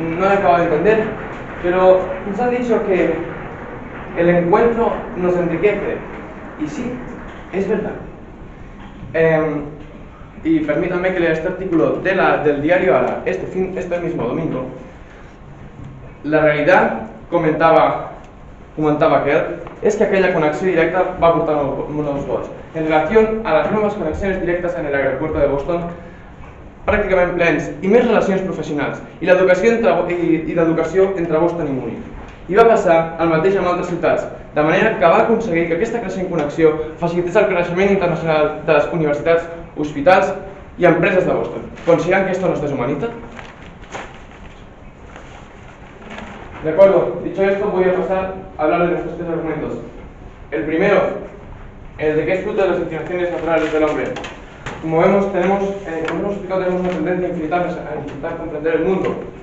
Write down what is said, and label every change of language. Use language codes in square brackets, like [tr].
[es] No he acabado de entender, pero nos han dicho que el encuentro nos enriquece. Y sí, es verdad. Y permítanme que lea este artículo del diario Ara, este mismo domingo. La realidad, comentaba que [ca] és que aquella connexió directa va portar nous vots. En relació a les noves connexions directes en l'aeroport de Boston, pràcticament plens, i més relacions professionals, i l'educació entre Boston i Múnich. I va passar el mateix amb altres ciutats, de manera que va aconseguir que aquesta creixent connexió facilités el coneixement internacional de les universitats, hospitals [es] y empresas [ca] de Boston. [es] ¿Consideran que esto nos deshumaniza? De acuerdo, dicho esto voy a pasar a hablar de nuestros tres argumentos. El primero, el de que es fruto de las inclinaciones naturales del hombre. Como vemos, como hemos explicado, tenemos una tendencia infinita a intentar comprender el mundo.